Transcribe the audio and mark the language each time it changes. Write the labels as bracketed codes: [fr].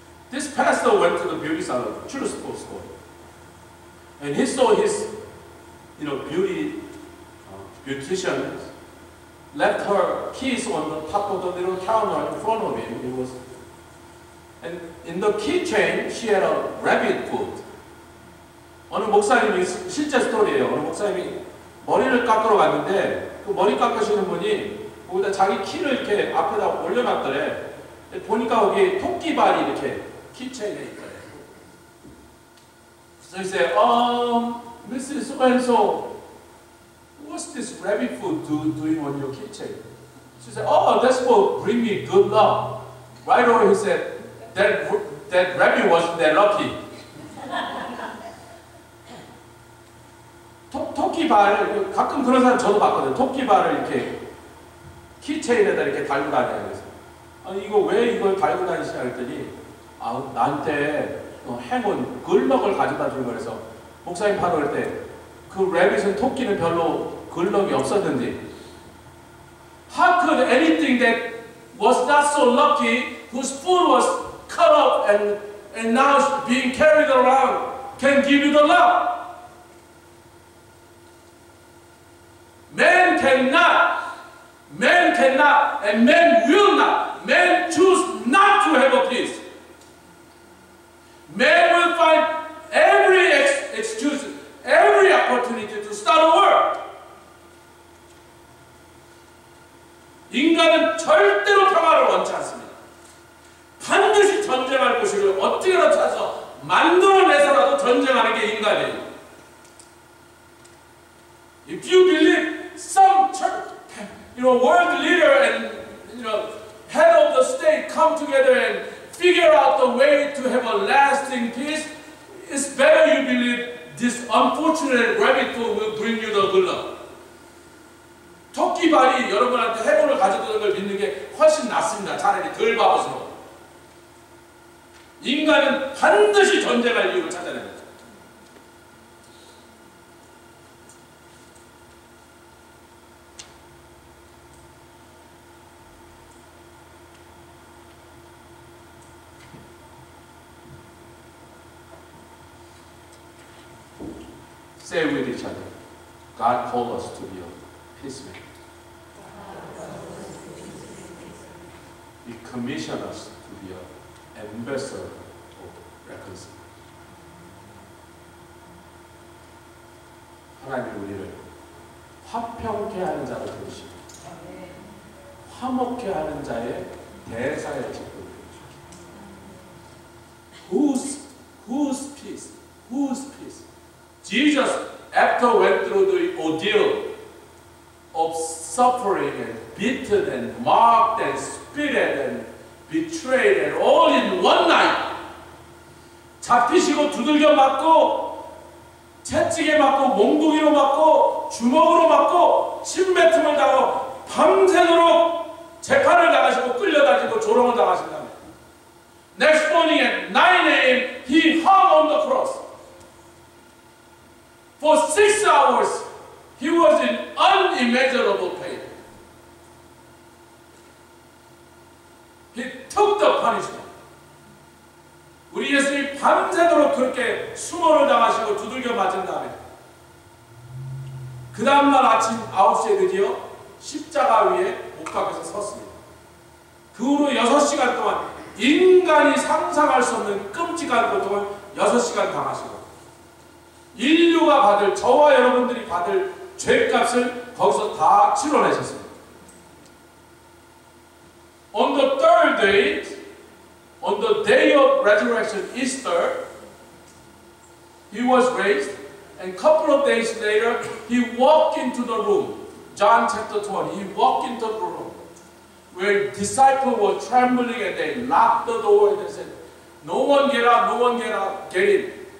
[en] This pastor went to the beauty salon, true story, and he saw his, beautician left her keys on the top of the little counter in front of him. And in the keychain, she had a rabbit foot. [ko] 어느 목사님이 실제 스토리예요. 어느 목사님이 머리를 깎으러 갔는데 그 머리 깎으시는 분이 거기다 자기 키를 이렇게 앞에다 올려놨더래. 보니까 거기 토끼발이 이렇게 키체인에 있더래. [en] So he said, Mrs. So-and-so, what's this rabbit foot doing on your keychain? She said, oh, that's for bring me good luck. Right away he said, that rabbit wasn't that lucky. [ko] 토끼발, 가끔 그런 사람 저도 봤거든요. 토끼발을 이렇게 키체인에다 이렇게 달고 다녀요. 그래서 아니 이거 왜 이걸 달고 다니시냐 했더니 나한테 행운, 글럭을 가져다 준 거라서 목사님 파노할 때 그 래빗은 토끼는 별로 글럭이 없었는데 [en] how could anything that was not so lucky, whose foot was cut off and now being carried around can give you the luck? Man cannot, and man will not. Man choose not to have a peace. Man will find every excuse, every opportunity to start a war. [ko] 인간은 절대로 평화를 원치 않습니다. 반드시 전쟁할 곳을 어떻게든 찾아서 만들어내서라도 전쟁하는 게 인간이에요. [en] If you believe some church, world leader and head of the state come together and figure out the way to have a lasting peace, it's better you believe this unfortunate rabbit foot will bring you the good luck. [ko] 토끼발이 여러분한테 행운을 가져다는 걸 믿는 게 훨씬 낫습니다. 차라리 덜 바보스러워. 인간은 반드시 전쟁할 이유를 찾아냅니다. [en] Say with each other, God called us to be a peacemaker. He commissioned us to be an ambassador of reconciliation. [ko] 하나님이 우리를 화평케 하는 자로 부르시고 화목케 하는 자의 대사의 직분을 주십니다. [en] Whose peace? Whose peace? Jesus, after went through the ordeal of suffering and beaten and mocked and spitted and betrayed, and all in one night. [ko] 잡히시고 두들겨 맞고 채찍에 맞고 몽둥이로 맞고 주먹으로 맞고 침뱉음을 당하고 밤새도록 재판을 당하시고 끌려다니고 조롱을 당하신 다음에 [en] Next morning at 9 a.m. he hung on the cross. For 6 hours he was in unimaginable pain. He took the punishment. [ko] 우리 예수님이 밤새도록 그렇게 수모를 당하시고 두들겨 맞은 다음에 그 다음날 아침 9시에 드디어 십자가 위에 못 박혀서 섰습니다. 그 후로 6시간 동안 인간이 상상할 수 없는 끔찍한 고통을 6시간 당하시고 인류가 받을, 저와 여러분들이 받을 죄값을 거기서 다 치러내셨습니다. [en] On the third day, on the day of resurrection, Easter, he was raised, and a couple of days later, he walked into the room. John chapter 20, he walked into the room where disciples were trembling and they locked the door and they said, no one get out, no one get out, get in.